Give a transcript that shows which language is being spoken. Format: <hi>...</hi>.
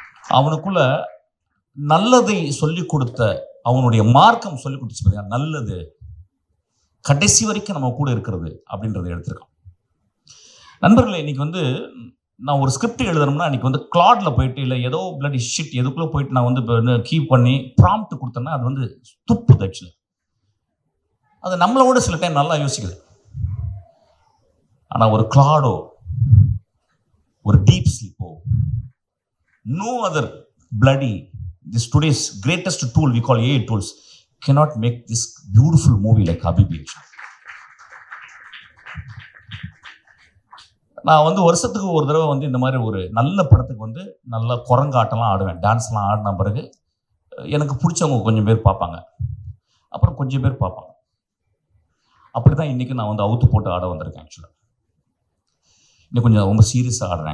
<ta>அவனுக்குள்ள நல்லதை சொல்லிக் கொடுத்த, அவனுடைய மார்க்கம் சொல்லிக் கொடுத்து, நல்லது கடைசி வரைக்கும் நம்ம கூட இருக்கிறது அப்படின்றத எடுத்திருக்கான். நண்பர்களே, இன்னைக்கு வந்து நான் ஒரு ஸ்கிரிப்ட் எழுதணும்னா இன்னைக்கு வந்து கிளாட்ல போயிட்டு, இல்லை ஏதோ பிளட் ஷிட் எதுக்குள்ள போயிட்டு நான் வந்து கீப் பண்ணி ப்ராம்ப்ட் கொடுத்தேன்னா அது வந்து துப்புது. ஆக்சுவலி அது நம்மளோட சில டைம் நல்லா யோசிக்குது. ஆனால் ஒரு கிளாடோ, ஒரு deep ஸ்லீப்போ,</ta> <en>No other bloody this today's greatest tool we call AI tools cannot make this beautiful movie like Habibi.</en> <ta>நான் வந்து வருஷத்துக்கு ஒரு தடவை வந்து இந்த மாதிரி ஒரு நல்ல படத்துக்கு வந்து நல்ல குரங்காட்டெல்லாம் ஆடுவேன். டான்ஸ்லாம் ஆடின பிறகு எனக்கு பிடிச்சவங்க கொஞ்சம் பேர் பார்ப்பாங்க, அப்புறம் கொஞ்சம் பேர் பார்ப்பாங்க. அப்படி தான் இன்றைக்கி நான் வந்து அவுத்து போட்டு ஆட வந்திருக்கேன். ஆக்சுவலாக இன்னும் கொஞ்சம் ரொம்ப சீரியஸாக ஆடுறேன்.</ta>